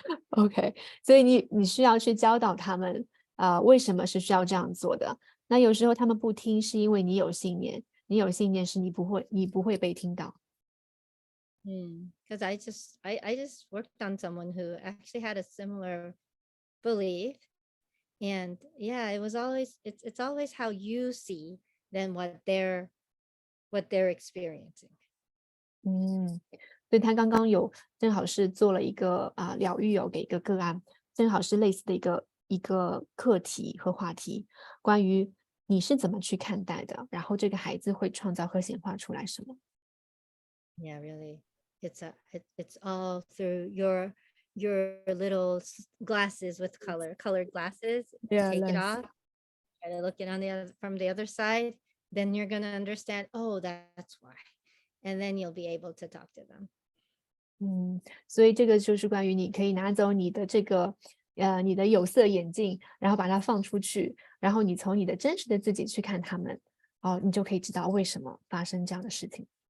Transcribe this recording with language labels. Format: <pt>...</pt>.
<zh>OK， 所以你需要去教导他们为什么是需要这样做的。那有时候他们不听，是因为你有信念，你有信念是你不会被听到。</zh> <en>Because I just worked on someone who actually had a similar belief, and yeah, it's always how you see than what they're experiencing.</en> <zh>所以他刚刚正好是做了一个疗愈给一个个案，正好是类似的一个课题和话题，关于你是怎么去看待的，然后这个孩子会创造和显化出来什么。</zh> <en>Yeah, really. It's all through your little glasses with colored glasses. Yeah, Take it nice. off, try to look it from the other side, then you're gonna understand, oh, that's why. And then you'll be able to talk to them.</en> <zh>所以这个就是关于你可以拿走你的这个你的有色眼镜，然后把它放出去，然后你从你的真实的自己去看他们，你就可以知道为什么发生这样的事情。</zh>